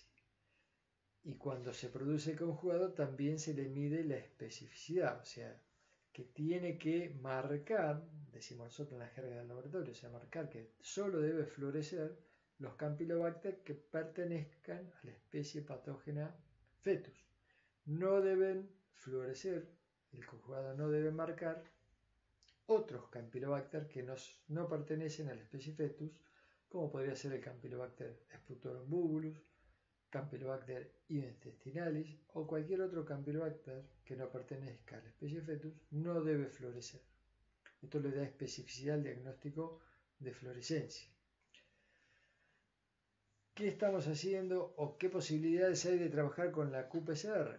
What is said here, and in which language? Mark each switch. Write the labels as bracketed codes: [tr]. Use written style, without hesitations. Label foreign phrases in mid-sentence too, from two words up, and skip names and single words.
[es] Y cuando se produce el conjugado también se le mide la especificidad, o sea, que tiene que marcar, decimos nosotros en la jerga del laboratorio, o sea, marcar que solo debe florecer los Campylobacter que pertenezcan a la especie patógena fetus. No deben florecer, el conjugado no debe marcar otros Campylobacter que no pertenecen a la especie fetus, como podría ser el Campylobacter sputorum bubulus, Campylobacter intestinalis o cualquier otro Campylobacter que no pertenezca a la especie fetus, no debe florecer. Esto le da especificidad al diagnóstico de fluorescencia. ¿Qué estamos haciendo o qué posibilidades hay de trabajar con la qPCR?